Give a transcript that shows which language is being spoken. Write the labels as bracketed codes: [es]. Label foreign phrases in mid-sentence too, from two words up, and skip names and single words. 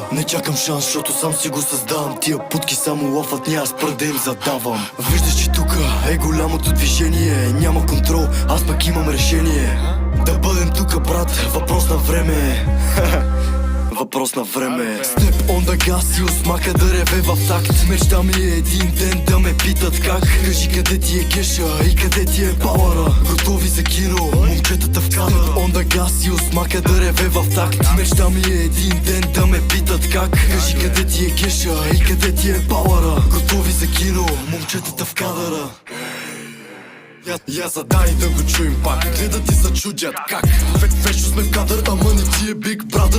[bg] Не чакам шанс, защото сам си го създавам. Тия путки само лафат, няма спра да им задавам. Виждаш, че тука е голямото движение. Няма контрол, аз пък имам решение. Да бъдем тука, брат, въпрос на време. Въпрос на време. [en] Step on the gas [bg] и усмака да реве в такт. Мечта ми е един ден да ме питат как. Кажи къде ти е кеша и къде ти е пауъра. Готови за кино, момчетата в кадър. [en] On the gas [bg] и усмака да реве в такт. Мечта ми е един ден да ме питат как. Кажи къде ти е кеша и къде ти е пауъра. Готови за кино, момчетата в кадъра. Я задай да го чуем пак. Гледат и се чудят как. Вещо сме в кадър, ама не ти е Big Brother.